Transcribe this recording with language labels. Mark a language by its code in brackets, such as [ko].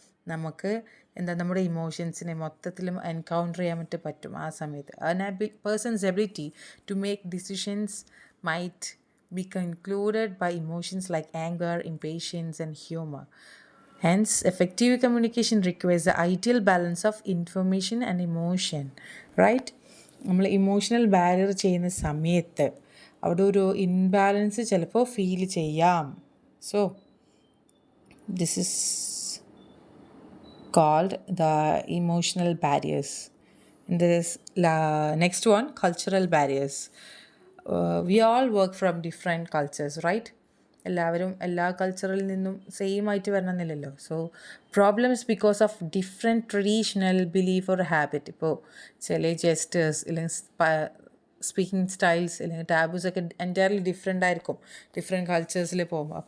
[ml] നമുക്ക് നമ്മുടെ ഇമോഷൻസിനെ മൊത്തത്തിലും എൻകൗണ്ടർ ചെയ്യാൻ വേണ്ടി പറ്റും ആ സമയത്ത്. [en] Person's ability to make decisions might be concluded by emotions like anger, impatience, and humor. Hence, effective communication requires the ideal balance of information and emotion. Right? [ml] നമ്മൾ emotional barrier ചെയ്യുന്ന സമയത്ത് അവിടെ ഒരു ഇൻബാലൻസ് ചിലപ്പോൾ ഫീൽ ചെയ്യാം. [en] So this is called the emotional barriers. And this next one, cultural barriers. We all work from different cultures, right? [ml] എല്ലാവരും എല്ലാ കൾച്ചറിൽ നിന്നും സെയിം ആയിട്ട് വരണമെന്നില്ലല്ലോ. [en] So problems because of different traditional belief or habit. [ml] ഇപ്പോൾ ചില gestures അല്ലെങ്കിൽ speaking styles അല്ലെങ്കിൽ taboos ഒക്കെ എൻറ്റയർലി ഡിഫറെൻ്റ് ആയിരിക്കും ഡിഫറെൻറ്റ് കൾച്ചേഴ്സിൽ പോകുമ്പോൾ.